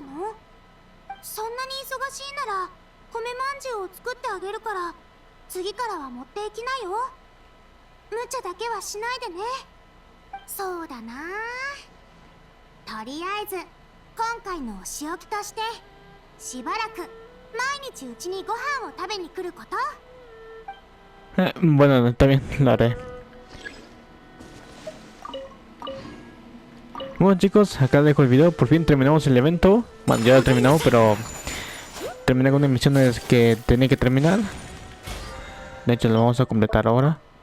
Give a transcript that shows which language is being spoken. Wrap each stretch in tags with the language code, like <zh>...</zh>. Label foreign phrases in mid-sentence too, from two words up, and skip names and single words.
<ja>そんなに忙しいなら米まんじゅうを作ってあげるから次からは持っていきなよ。無茶だけはしないでね。そうだな。とりあえず今回のお仕置きとしてしばらく毎日うちにご飯を食べに来ること。</ja> <es>Bueno, está bien, lo haré. Bueno chicos, acá dejo el video. Por fin terminamos el evento. Bueno, ya lo terminamos, pero terminé con unas misiones que tenía que terminar. De hecho, lo vamos a completar ahora.</es>